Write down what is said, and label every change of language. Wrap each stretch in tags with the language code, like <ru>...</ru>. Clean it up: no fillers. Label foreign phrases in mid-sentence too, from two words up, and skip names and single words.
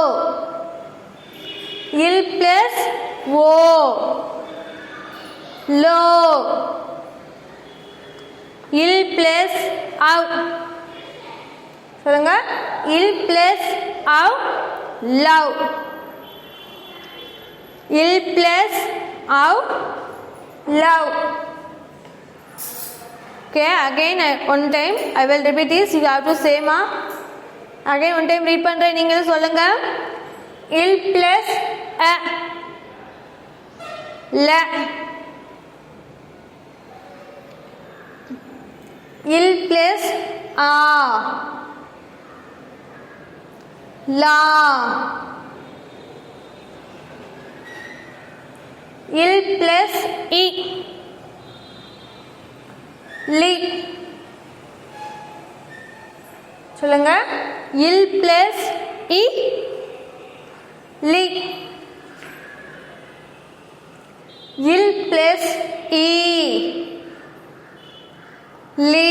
<en>L plus O lo. L plus av. சொல்லுங்க. L plus av lav. L plus av lav. Okay, again one time I will repeat this. You have to say ma. Again one time read</en> <ta>பண்றேன். நீங்களும் சொல்லுங்க.</ta> <en>il plus a la. il plus a la. il plus i லி. சொல்லுங்க. L plus I li. L plus I li.</en>